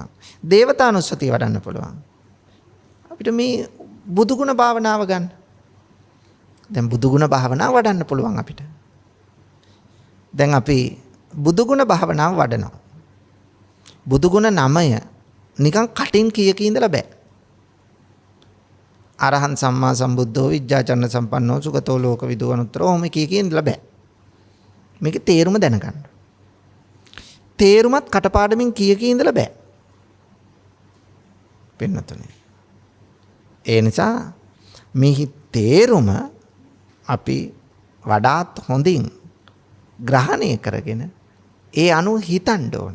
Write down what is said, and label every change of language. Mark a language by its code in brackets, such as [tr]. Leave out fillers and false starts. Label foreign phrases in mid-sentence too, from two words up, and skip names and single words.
[si] දේවතානුස්සතිය වඩන්න පුළුවන්. අපිට මේ බුදුගුණ භාවනාව ගන්න. දැන් බුදුගුණ භාවනාව වඩන්න පුළුවන් අපිට. දැන් අපි බුදුගුණ භාවනාව වඩනවා. බුදුගුණ 9 නිකන් කටින් කීයක ඉඳලා බෑ. [pi] අරහන් සම්මා සම්බුද්ධෝ විජ්ජාචරණ සම්පන්නෝ සුගතෝ ලෝකවිදෝ අනුත්තරෝ [si] ඔහොම කීයක ඉඳලා බෑ. මේකේ තේරුම දැනගන්න. තේරුමත් කටපාඩමින් කීයක ඉඳලා බෑ. පින්නතුනේ. ඒ නිසා මේ තේරුම අපි වඩාත් හොඳින් ග්‍රහණය කරගෙන ඒ අනුව හිතන්න ඕන.